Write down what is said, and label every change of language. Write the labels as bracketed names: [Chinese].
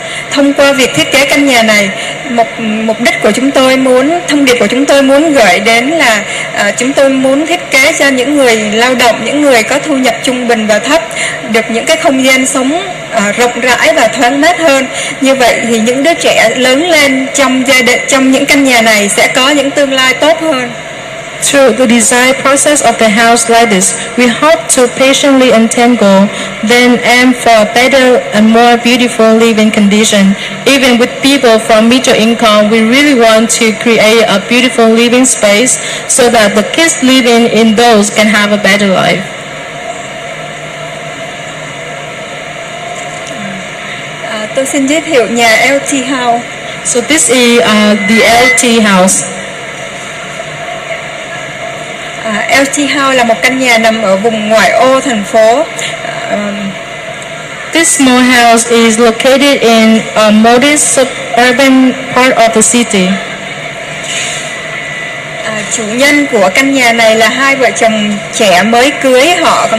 [Vietnamese] Thông qua việc thiết kế căn nhà này, mục đích của chúng tôi thông điệp của chúng tôi muốn gửi đến là chúng tôi muốn thiết kế cho những người lao động, những người có thu nhập trung bình và thấp được những cái không gian sống rộng rãi và thoáng mát hơn. Như vậy thì những đứa trẻ lớn lên trong những căn nhà này sẽ có những tương lai tốt hơn. [English] Through the design process of the house like this, we hope to patiently untangle, then aim for a better and more beautiful living condition. Even with people from middle income, we really want to create a beautiful living space so that the kids living in those can have a better life. [Vietnamese] Tôi xin giới thiệu nhà LT House. [English] So this is the LT house. [Vietnamese] LT House là một căn nhà nằm ở vùng ngoại ô thành phố. [English] This small house is located in a modest suburban part of the city. [Vietnamese] Chủ nhân của căn nhà này là hai vợ chồng trẻ mới cưới, họ còn